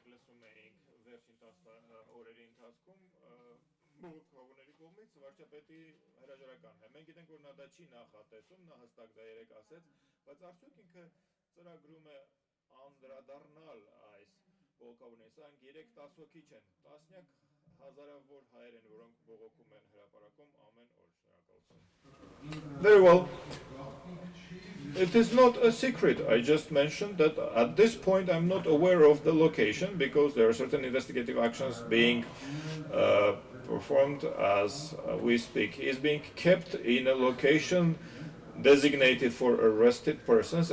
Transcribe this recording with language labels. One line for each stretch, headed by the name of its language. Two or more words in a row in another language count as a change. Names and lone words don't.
Armenian: լսում էինք վերջին 10 օրերի ընթացքում, բողոքողների կողմից վարչապետի հրաժարականն է։ Մենք գիտենք, որ նա դա չի նախատեսում, նա հստակ դա երեք ասեց, բայց արդյոք ինքը ծրագրում է անդրադառնալ այս բողոքողներին։ Սրանք 3-10 հոգի չեն, տասնյակ հազարավոր հայեր են, որոնք բողոքում են հրապարակում ամեն օր։ Շնորհակալություն։
English: Very well. It is not a secret. I just mentioned that at this point I'm not aware of the location because there are certain investigative actions being performed as we speak. He is being kept in a location designated for arrested persons.